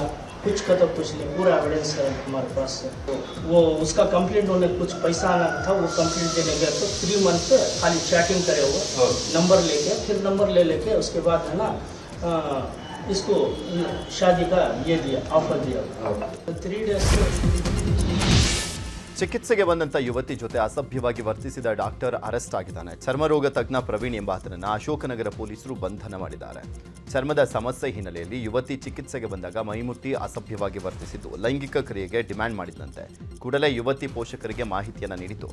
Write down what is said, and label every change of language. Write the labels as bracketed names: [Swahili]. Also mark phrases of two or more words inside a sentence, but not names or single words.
[Hindi] कुछ का तो कुछ नहीं, पूरा एविडेंस है हमारे पास. वो उसका कंप्लेंट होने कुछ पैसा आना था, वो कंप्लेंट देने गया तो 3 month से खाली चैटिंग करे हुए, नंबर लेके, फिर नंबर ले लेके उसके बाद है ना इसको शादी का ये दिया, ऑफर दिया. [English] 3 days [Kannada] ಚಿಕಿತ್ಸೆಗೆ ಬಂದಂಥ ಯುವತಿ ಜೊತೆ ಅಸಭ್ಯವಾಗಿ ವರ್ತಿಸಿದ ಡಾಕ್ಟರ್ ಅರೆಸ್ಟ್ ಆಗಿದ್ದಾನೆ. ಚರ್ಮರೋಗ ತಜ್ಞ ಪ್ರವೀಣ್ ಎಂಬಾತನನ್ನು ಅಶೋಕನಗರ ಪೊಲೀಸರು ಬಂಧನ ಮಾಡಿದ್ದಾರೆ. ಚರ್ಮದ ಸಮಸ್ಯೆ ಹಿನ್ನೆಲೆಯಲ್ಲಿ ಯುವತಿ ಚಿಕಿತ್ಸೆಗೆ ಬಂದಾಗ ಮೈಮುಟ್ಟಿ ಅಸಭ್ಯವಾಗಿ ವರ್ತಿಸಿದ್ದು ಲೈಂಗಿಕ ಕ್ರಿಯೆಗೆ ಡಿಮ್ಯಾಂಡ್ ಮಾಡಿದಂತೆ ಕೂಡಲೇ ಯುವತಿ ಪೋಷಕರಿಗೆ ಮಾಹಿತಿಯನ್ನು ನೀಡಿತು.